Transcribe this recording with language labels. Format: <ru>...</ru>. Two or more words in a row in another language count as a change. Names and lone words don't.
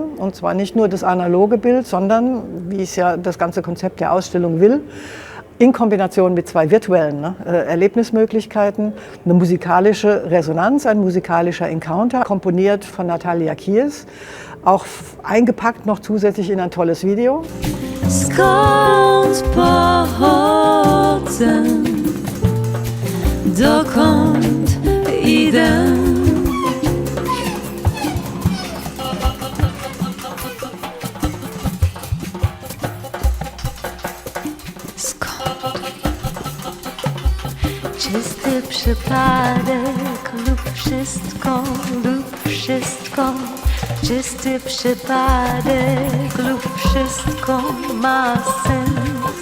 <de>Und zwar nicht nur das analoge Bild, sondern, wie es ja das ganze Konzept der Ausstellung will, in Kombination mit 2 virtuellen Erlebnismöglichkeiten, eine musikalische Resonanz, ein musikalischer Encounter, komponiert von Natalia Kies, auch eingepackt noch zusätzlich in ein tolles Video.</de> <pl>Skąd pochodzę, dokąd idę? Czysty przypadek lub wszystko, czysty przypadek lub wszystko ma sens.</pl>